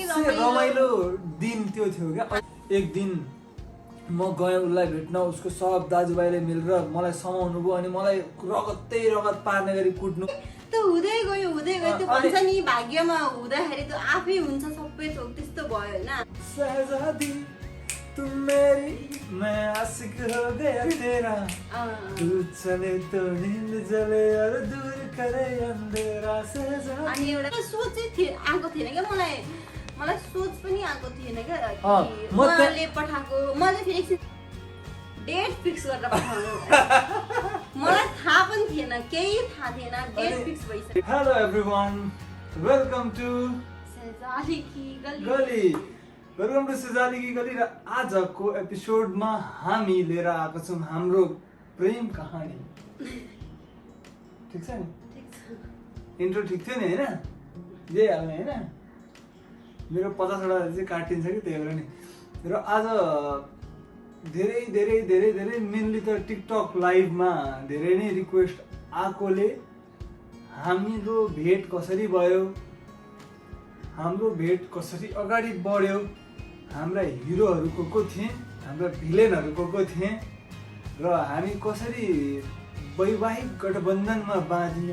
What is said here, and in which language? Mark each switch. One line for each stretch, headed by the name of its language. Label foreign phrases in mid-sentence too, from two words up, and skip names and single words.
Nepali: रमाइलो दिन त्यो थियो क्या। एक दिन म गएँ उसलाई भेट्न, उसको सब दाजुभाइले मिलेर मलाई समाउनु भयो अनि मलाई रगत पार्ने गरी कुट्नु। त्यो हुँदै गयो त्यो भन्छ नि भाग्यमा हुँदाखेरि त्यो आफै हुन्छ सबै थोक, त्यस्तो भयो होइन।
Hindi: सहजादी तुम मेरी मैं आशिक हो गया तेरा, तू चले तो नींद जले और दूर करे अंधेरा सहजादी।
Nepali: अनि एउटा सोच चाहिँ आएको थिएन क्या, मलाई सोच पनि आएको थिएन क्या। उहाँले पठाएको मैले फेरि एकछिन
English: date fix
Nepali: गरेर पठाउनु, मलाई थाहा पनि थिएन, केही थाहा थिएन,
English: date fix
Nepali: भइसक्यो।
English: hello everyone, welcome to सेजाली की
Nepali: गली र आजको एपिसोडमा हामी लिएर आएको छौँ हाम्रो प्रेम कहानी। ठिक छ नि? इन्ट्रो ठिक थियो नि होइन? यही हाल्ने होइन? मेरो 50वटा चाहिँ काटिन्छ कि त्यही भएर नि। र आज धेरै मेनली त टिकटक लाइभमा धेरै नै रिक्वेस्ट आएकोले हाम्रो भेट कसरी भयो, हाम्रो भेट कसरी अगाडि बढ्यो, हाम्रा हिरोहरू को थिए, हाम्रा भिलेनहरू को थिए र हामी कसरी वैवाहिक गठबन्धनमा बाँधियो।